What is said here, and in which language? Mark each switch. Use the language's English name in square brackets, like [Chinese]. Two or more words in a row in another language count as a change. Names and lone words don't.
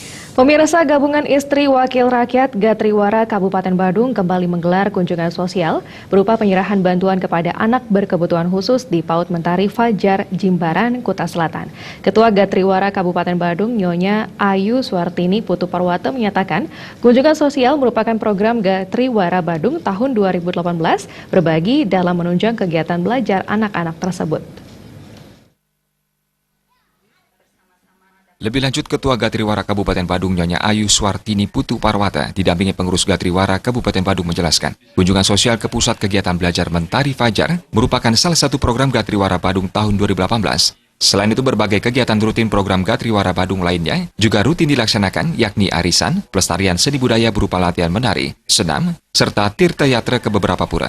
[Indonesian] Pemirsa Gabungan Istri Wakil Rakyat Gatriwara Kabupaten Badung kembali menggelar kunjungan sosial berupa penyerahan bantuan kepada anak berkebutuhan khusus di PAUD Mentari Fajar, Jimbaran, Kuta Selatan. Ketua Gatriwara Kabupaten Badung, Nyonya Ayu Suartini Putu Parwata menyatakan kunjungan sosial merupakan program Gatriwara Badung tahun 2018 berbagi dalam menunjang kegiatan belajar anak-anak tersebut. Lebih lanjut, Ketua Gatriwara Kabupaten Badung Nyonya Ayu Suartini Putu Parwata didampingi pengurus Gatriwara Kabupaten Badung menjelaskan, kunjungan sosial ke Pusat Kegiatan Belajar Mentari Fajar merupakan salah satu program Gatriwara Badung tahun 2018. Selain itu, berbagai kegiatan rutin program Gatriwara Badung lainnya juga rutin dilaksanakan, yakni arisan, pelestarian seni budaya berupa latihan menari, senam, serta tirta yatra ke beberapa pura.